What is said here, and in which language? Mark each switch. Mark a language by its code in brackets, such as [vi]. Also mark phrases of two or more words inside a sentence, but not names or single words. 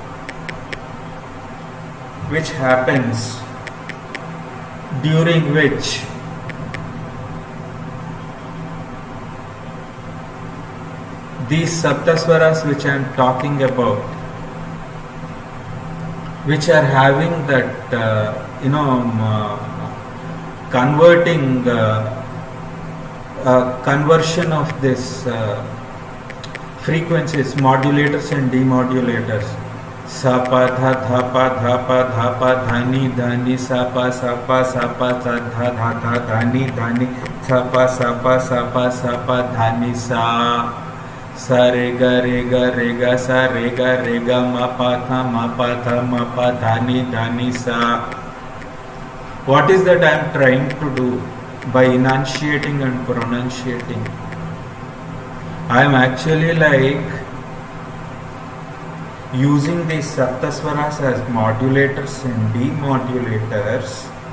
[en] which happens, during which these saptaswaras which I am talking about, which are having that converting conversion of this frequencies, modulators and demodulators. Sapa dha dhapa dhapa dhapa dhani dhani sapa sapa sapa dha dha dha dhani dhani sapa sapa sapa sapa dhani sa sa re ga sa re ga ma pa dhani dhani sa. What is that I am trying to do by enunciating and pronunciating? I am actually like using these saptaswaras as modulators and demodulators